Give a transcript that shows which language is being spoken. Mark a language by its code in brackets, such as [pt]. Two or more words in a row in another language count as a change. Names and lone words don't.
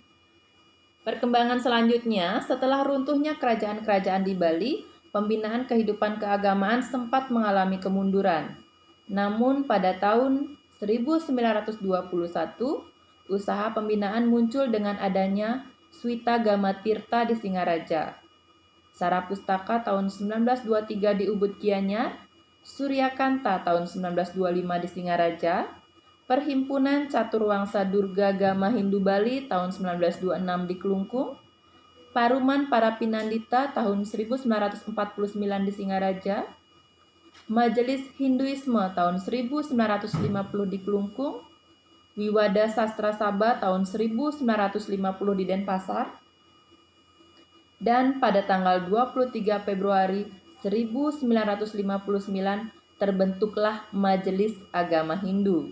[id] Perkembangan selanjutnya, setelah runtuhnya kerajaan-kerajaan di Bali, pembinaan kehidupan keagamaan sempat mengalami kemunduran. Namun pada tahun 1921, usaha pembinaan muncul dengan adanya Swita Gama Tirta di Singaraja, Sarapustaka tahun 1923 di Ubud Gianyar, Suryakanta tahun 1925 di Singaraja, Perhimpunan Caturwangsa Durga Gama Hindu Bali tahun 1926 di Kelungkung, Paruman Para Pinandita tahun 1949 di Singaraja, Majelis Hinduisme tahun 1950 di Kelungkung, Wiwada Sastra Sabha tahun 1950 di Denpasar, dan pada tanggal 23 Februari 1959 terbentuklah Majelis Agama Hindu.